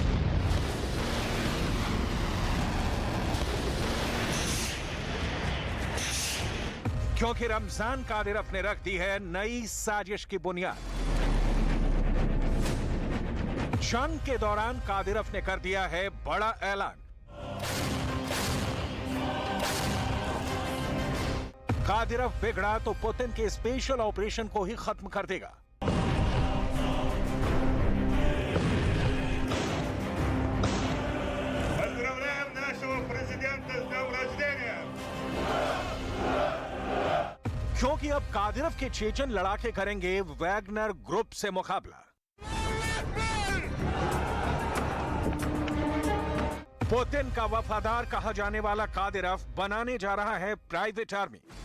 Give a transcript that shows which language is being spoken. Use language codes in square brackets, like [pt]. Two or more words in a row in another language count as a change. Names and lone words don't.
[hi] क्योंकि रमजान कादिरोव ने रख दी है नई साजिश की बुनियाद। जंग के दौरान कादिरोव ने कर दिया है बड़ा ऐलान। कादिरोव बिगड़ा तो पुतिन के [en] special operation [hi] को ही खत्म कर देगा। [ru] Поздравляем нашего президента с днем рождения! [hi] क्योंकि अब कादिरोव के चेचन लड़ाके करेंगे वैगनर ग्रुप से मुकाबला। पुतिन का वफादार कहा जाने वाला कादिरोव बनाने जा रहा है [en] private army.